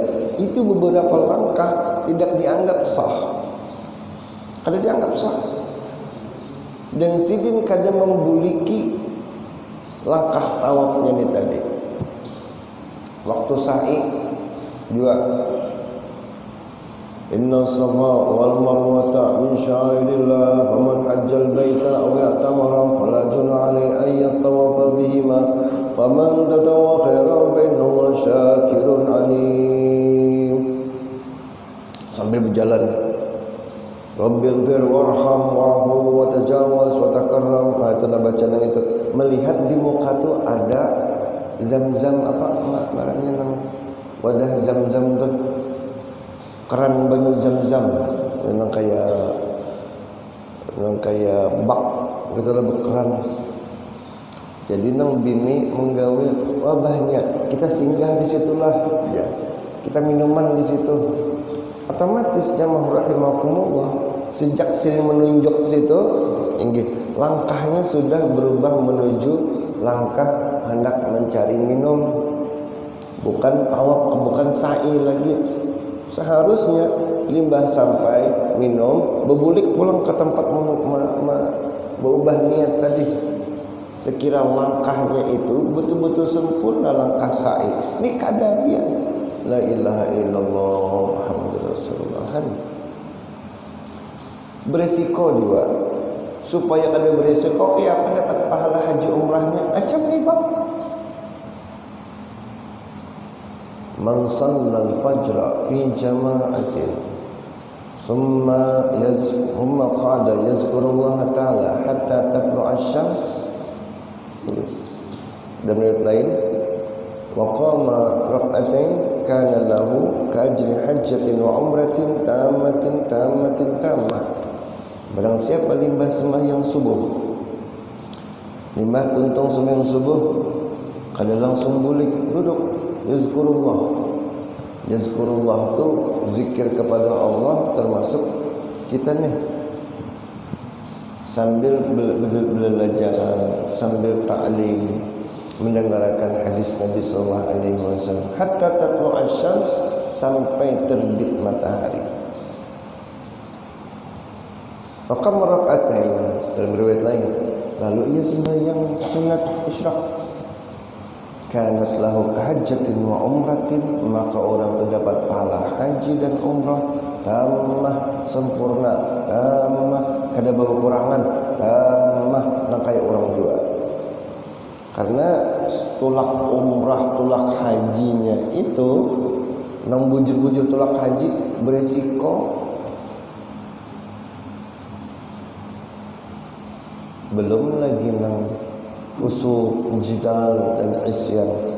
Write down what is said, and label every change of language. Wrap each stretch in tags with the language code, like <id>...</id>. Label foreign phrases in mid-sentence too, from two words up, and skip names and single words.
<bjn>Itu beberapa langkah tidak dianggap sah. Kada dianggap sah. Dan sidin kada membuliki langkah tawafnya ini tadi. Waktu sa'i juga,</bjn> <ar>إن الصفا والمروة من شعائر الله ومن حج البيت أو اعتمر فلا جناح عليه أن يطوف بهما ومن تطوع خيرا فإن الله شاكر عليم.</ar> <bjn>Sambil berjalan,</bjn> <ar>رب اغفر وارحم واعف وتجاوز وتكرم.</ar> <bjn>Itu bacaan itu. Melihat di muka tu ada zam-zam apa marahnya nang wadah zam-zam tu, keran banyu zam-zam yang kayak bak gitu lah berkeran. Jadi nang bini menggawe wabahnya, kita singgah di situlah ya, kita minuman di situ. Otomatis jamaah rahimakumullah, sejak sini menunjuk situ, langkahnya sudah berubah menuju langkah hendak mencari minum, bukan tawaf, bukan sa'i lagi. Seharusnya limbah sampai minum, berbulik pulang ke tempat berubah niat tadi. Sekira langkahnya itu betul-betul sempurna langkah sa'i. Ini kadarian.</bjn> <ar>لا إله إلا الله محمد رسول الله.</ar> <bjn>Beresiko juga. Supaya kada beresiko, apa dapat pahala haji umrahnya? Macam ni Pak.</bjn> <ar>من صلى الفجر في جماعة ثم قعد يذكر الله تعالى حتى تطلع الشمس.</ar> <bjn>Dan riwayat lain,</bjn> <ar>وقام ركعتين كان له كأجر حجة وعمرة تامة تامة.</ar> <bjn>Barang siapa limbah sembahyang subuh, limbah tuntung sembahyang subuh, kada langsung bulik duduk yazkurullah tu zikir kepada Allah, termasuk kita nih sambil belajar, sambil ta'lim, mendengarkan hadis Nabi</bjn> <ar>صلى الله عليه وسلم حتى تطلع الشمس,</ar> <bjn>sampai terbit matahari. Maka rakaatain dalam riwayat lain, lalu ia sembahyang sunat isyraq.</bjn> <ar>كانت له كحجة وعمرة,</ar> <bjn>maka orang terdapat pahala haji dan umrah tamah sempurna, tamah kada berkurangan, tamah nang kaya orang dua. Karena tulak umrah, tulak hajinya itu nang bujur-bujur tulak haji beresiko belum lagi nang usul jidal dan isyan.</bjn>